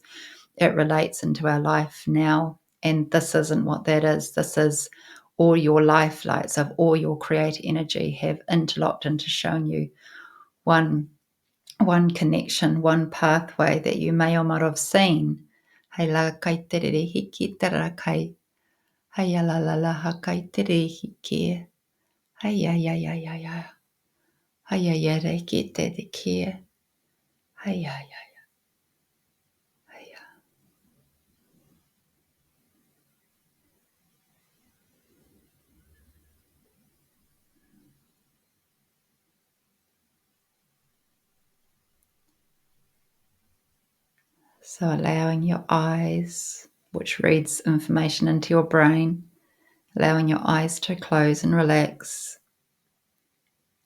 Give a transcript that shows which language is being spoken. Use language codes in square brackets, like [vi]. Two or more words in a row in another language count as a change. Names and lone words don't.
[en] It relates into our life now, and this isn't what that is. This is all your life lights of all your creative energy have interlocked into showing you one connection, one pathway that you may or might have seen. Hei la kai terere hiki tera kai. Hei la la la ha kai tere hiki. Hei ya ya ya ya ya. Hei ya ya re ki te te ki. Hei ya ya ya. Hei ya. So allowing your eyes, which reads information into your brain, allowing your eyes to close and relax.